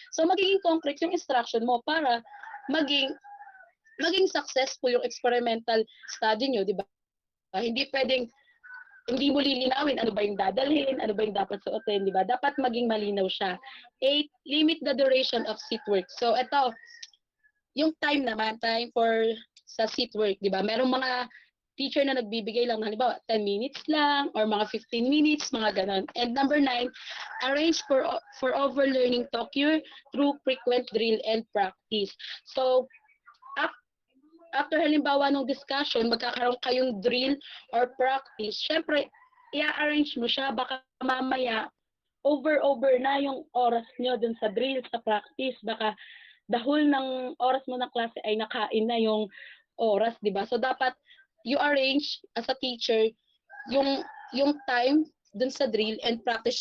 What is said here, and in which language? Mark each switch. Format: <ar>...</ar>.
<tl>So, magiging concrete yung instruction mo para maging successful yung experimental study nyo, di ba? Hindi mo lilinawin ano ba yung dadalhin, ano ba yung dapat suotin, di ba? Dapat maging malinaw siya.</tl> <en>8, limit the duration of seat work.</en> <tl>So, ito, yung time sa seat work, di ba? Merong mga teacher na nagbibigay lang, halimbawa, 10 minutes lang, or mga 15 minutes, mga ganon.</tl> <en>And number 9, arrange for overlearning to occur through frequent drill and practice.</en> <tl>So, after halimbawa ng discussion, magkakaroon kayong drill or practice, syempre, i-arrange mo siya, baka mamaya, over na yung oras nyo dun sa drill, sa practice, baka the whole ng oras mo ng klase ay nakain na yung oras, di ba? So, dapat,</tl> <en>you arrange as a teacher,</en> <tl>yung time dun sa drill and practice.</tl>